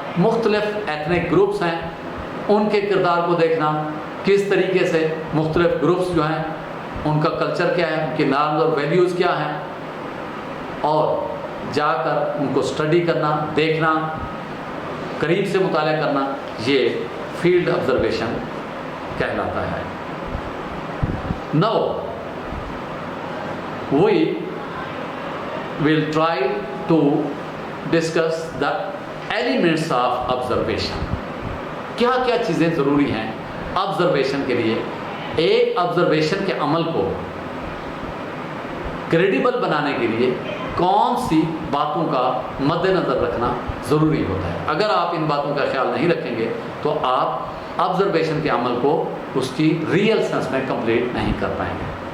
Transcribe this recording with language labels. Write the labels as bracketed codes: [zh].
[ur] مختلف ethnic groups ہیں، ان کے کردار کو دیکھنا، کس طریقے سے مختلف گروپس جو ہیں ان کا کلچر کیا ہے، ان کی نارمز اور ویلیوز کیا ہیں، اور جا کر ان کو اسٹڈی کرنا، دیکھنا، قریب سے مطالعہ کرنا، یہ فیلڈ آبزرویشن کہلاتا ہے. [en] Now we will try to discuss the elements of observation. [ur] کیا کیا چیزیں ضروری ہیں آبزرویشن کے لیے؟ ایک آبزرویشن کے عمل کو کریڈیبل بنانے کے لیے کون سی باتوں کا مد نظر رکھنا ضروری ہوتا ہے؟ اگر آپ ان باتوں کا خیال نہیں رکھیں گے تو آپ آبزرویشن کے عمل کو اس کی ریئل سینس میں کمپلیٹ نہیں کر پائیں گے.